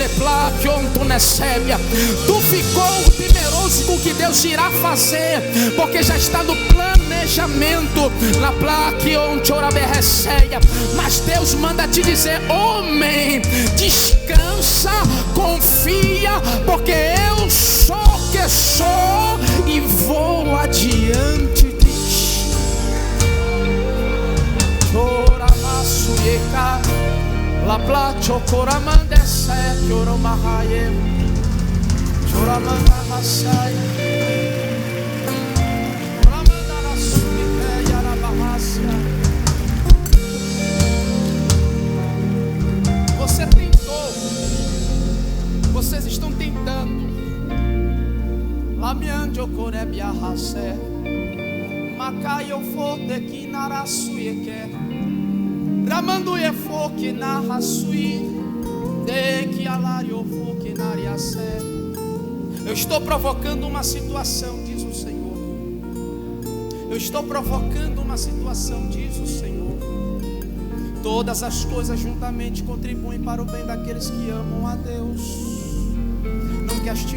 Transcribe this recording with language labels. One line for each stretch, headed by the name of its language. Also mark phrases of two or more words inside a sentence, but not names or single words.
Portuguese: Tu ficou temeroso com o que Deus irá fazer, porque já está no planejamento. Mas Deus manda te dizer: homem, descansa, confia, porque eu sou que sou e vou adiante de ti. La placho coramande se choromahaye choramanda hasai choramanda rasumike yarabahasya. Você tentou, vocês estão tentando. Lamianjo korebia hase makayo fote kinarasuyeke Ramando e foque na rasui de que alario foque na riace. Eu estou provocando uma situação, diz o Senhor. Eu estou provocando uma situação, diz o Senhor. Todas as coisas juntamente contribuem para o bem daqueles que amam a Deus.